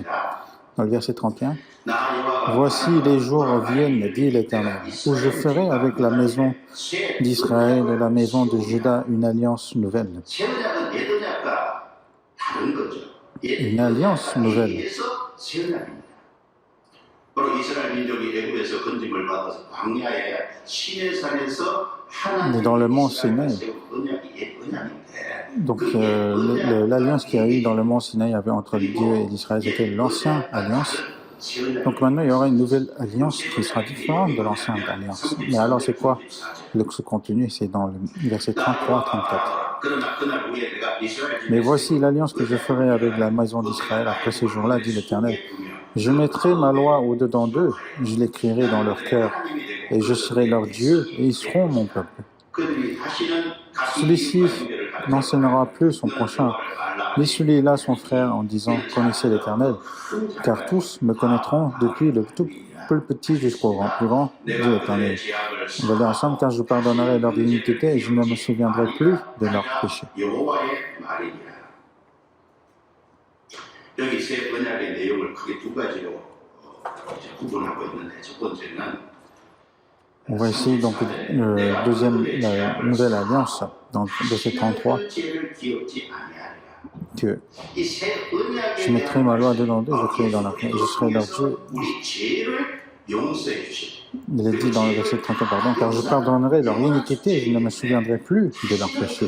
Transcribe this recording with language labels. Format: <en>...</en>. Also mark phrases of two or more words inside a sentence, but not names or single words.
<fr>Dans le verset 31, « Voici les jours viennent, dit l'Éternel, où je ferai avec la maison d'Israël et la maison de Juda une alliance nouvelle. » Une alliance nouvelle.</fr> <ko>하늘에서 건짐을 받아서 광야에 시내산에서</ko> <fr>Mais dans le mont</fr> <ko>하나님이</ko> <fr>Sinaï,</fr> <ko>이스라엘과 세운 언약이 옛 언약인데</ko> <fr>donc</fr> <ko>그 옛</ko> <fr>l'alliance qu'il y a eu dans le mont Sinaï entre Dieu et</fr> <ko>그리고</ko> <fr>l'Israël, c'était</fr> <ko>옛</ko> <fr>l'ancienne</fr> <ko>언약과</ko> <fr>alliance.</fr> <ko>다른 새 언약이</ko> <fr>Donc maintenant, il y aura une nouvelle</fr> <ko>그</ko> <fr>alliance</fr> <ko>새</ko> <fr>qui sera</fr> <ko>언약의</ko> <fr>différente de</fr> <ko>내용이</ko> <fr>l'ancienne</fr> <ko>뭐냐면</ko> <fr>alliance. Mais alors, c'est</fr> <ko>33절</ko> <fr>quoi</fr> <ko>34절</ko> <fr>ce contenu? C'est dans le verset 33-34.</fr> <ko>그러나 그날 후에 내가 이스라엘</ko> <fr>Mais</fr> <ko>집에</ko> <fr>voici l'alliance que je ferai avec la maison d'Israël après ces jours-là, dit l'Éternel. Je mettrai ma loi au-dedans d'eux, je l'écrirai dans leur cœur, et je serai leur Dieu, et ils seront mon peuple. Celui-ci n'enseignera plus son prochain, ni celui-là son frère, en disant « Connaissez l'Éternel », car tous me connaîtront, depuis le tout plus petit jusqu'au plus grand, dit l'Éternel. On va lire ensemble, car je pardonnerai leur iniquité et je ne me souviendrai plus de leurs péchés.</fr> <ko>여기 새 언약의 내용을 크게 두 가지로 구분하고 있는데 첫 번째는</ko> <fr>On voit ici donc la nouvelle alliance dans le verset 33 que je mettrai ma loi dedans d'eux, je créerai dans leur cœur, et je serai leur Dieu. Il est dit dans le verset 34, pardon, car je pardonnerai leur iniquité et je ne me souviendrai plus de leurs péchés.</fr>